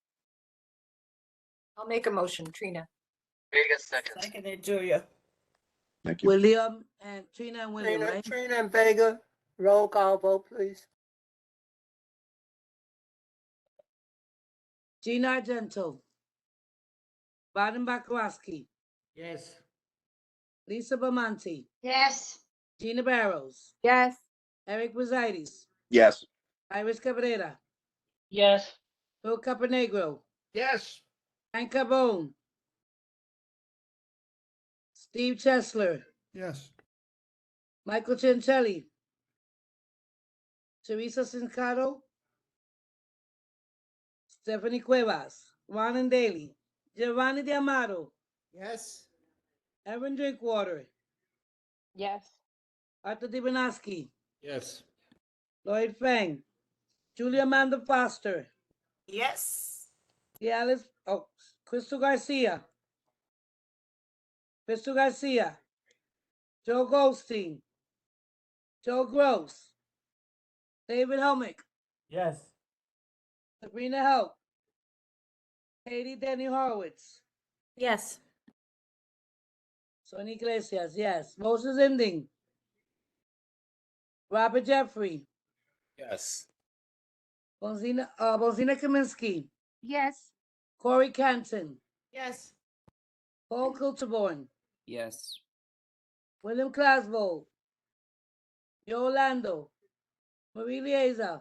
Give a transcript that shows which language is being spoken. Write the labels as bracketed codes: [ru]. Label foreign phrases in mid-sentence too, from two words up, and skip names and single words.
[en] I'll make a motion, Trina. Vega seconds. Seconded, Julia. Thank you. William and Trina and William, Trina, right? Trina and Vega, roll call vote, please. Gina Argento. Baden Bakarowski. Yes. Lisa Bamonte. Yes. Gina Barrows. Yes. Eric Brusitis. Yes. Iris Cabrera. Yes. Phil Caponegro. Yes. Frank Carbone, Steve Chesler, Yes. Michael Chincelli, Teresa Sincato, Stephanie Cuevas, Ron Daly, Giovanni D'Amato, Yes. Evan Drinkwater, Yes. Arthur Dibanaski, Yes. Lloyd Fang, Julia Amanda Foster, Yes. Crystal Garcia, Joe Goldstein, Joe Gross, David Helmick, Yes. Sabrina Help, Katie Denny Horowitz, Yes. Sonny Iglesias, yes. Moses Ending, Robert Jeffrey, Yes. Bonzina Kaminsky, Yes. Corey Canton, Yes. Paul Kulterborn, Yes. William Clasvold, Yolando, Marie Lieza,